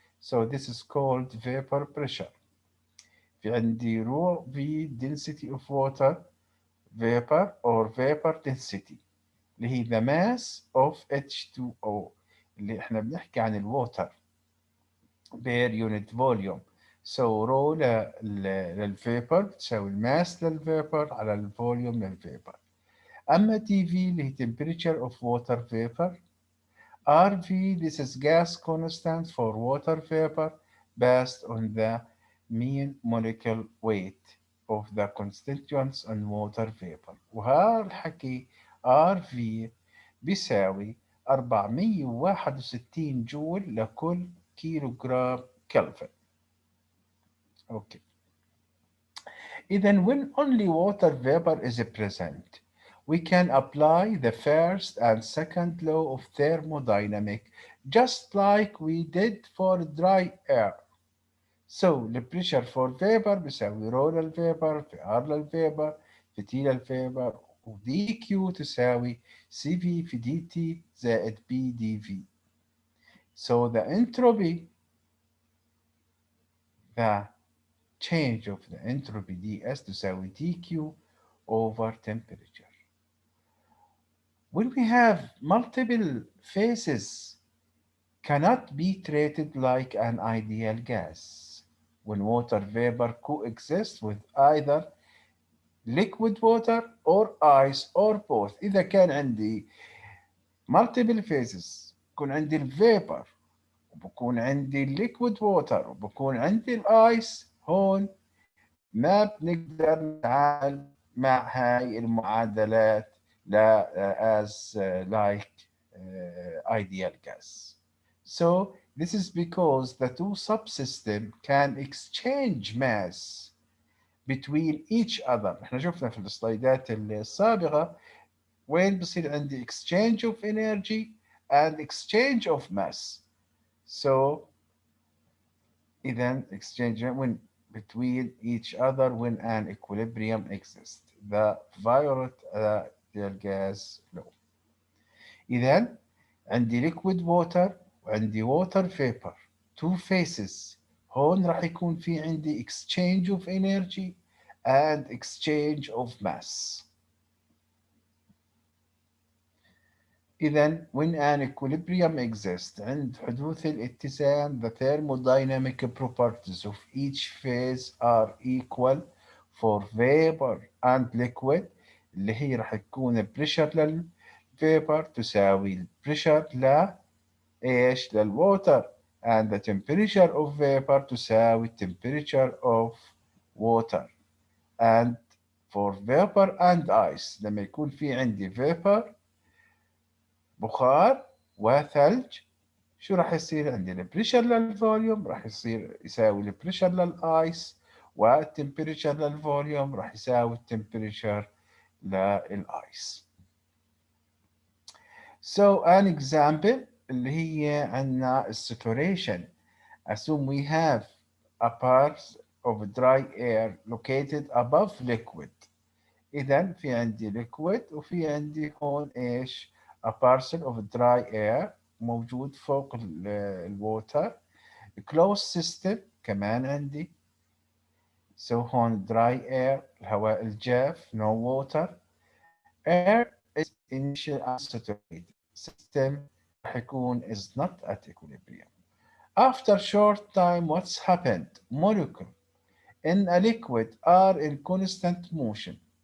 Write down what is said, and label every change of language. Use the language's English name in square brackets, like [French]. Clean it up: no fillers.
[English] So this is called vapor pressure. [Arabic] في عندي [English] rho V density of water vapor or vapor density [Arabic] اللي هي [English] the mass of H2O [Arabic] اللي احنا بنحكي عن الووتر [English] per unit volume. [Arabic] So rho للفيبر بتساوي الماس للفيبر على الفوليوم للفيبر. [English] أما TV [Arabic] اللي هي [English] temperature of water vapor. RV, this is gas constant for water vapor based on the mean molecular weight of the constituents in water vapor. [Arabic] وهالحكي RV بيساوي 461 جول لكل كيلو جرام كلفن. [English] Okay. Then when only water vapor is present, we can apply the first and second law of thermodynamic just like we did for dry air. So the pressure for vapor [Arabic] بيساوي rho للفيبر في R للفيبر في T للفيبر، و dQ تساوي CV في dt زائد B dV. [English] So the entropy, the change of the entropy ds [Arabic] تساوي [English] dq over temperature. When we have multiple phases, cannot be treated like an ideal gas. When water vapor coexists with either liquid water or ice or both. [Arabic] إذا كان عندي [English] multiple phases، [Arabic] بكون عندي الفيبر وبكون عندي الليكويد ووتر وبكون عندي الايس، هون ما بنقدر نتعامل مع هاي المعادلات لا [English] as like ideal gas. So this is because the two subsystems can exchange mass between each other. [Arabic] احنا شفنا في السلايدات السابقة وين بصير عندي [English] exchange of energy and exchange of mass. So إذا exchange when between each other when an equilibrium exists. The violet gas law. [Arabic] إذا عندي [English] liquid water [Arabic] وعندي [English] water vapor two phases. [Arabic] هون راح يكون في عندي [English] exchange of energy and exchange of mass. إذا when an equilibrium exists [Arabic] عند حدوث الاتزان [English] the thermodynamic properties of each phase are equal for vapor and liquid [Arabic] اللي هي راح تكون [English] pressure للفيبر تساوي pressure إيش للwater and the temperature of vapor تساوي temperature of water and for vapor and ice [Arabic] لما يكون في عندي [English] vapor [Arabic] بخار وثلج شو راح يصير عندي البريشر للفوليوم راح يصير يساوي البريشر للايس والتمبريتشر للفوليوم راح يساوي التمبريتشر للايس. [English] So an example [Arabic] اللي هي عندنا [English] saturation. Assume we have a part of dry air located above liquid. [Arabic] إذا في عندي liquid وفي عندي هون إيش [English] a parcel of dry air [Arabic] موجود فوق الwater. [English] closed system [Arabic] كمان عندي. [English] So هون dry air [Arabic] الهواء الجاف [English] no water. Air is initial unsaturated. System [Arabic] راح يكون [English] is not at equilibrium. After short time what's happened? Molecule in a liquid are in constant motion.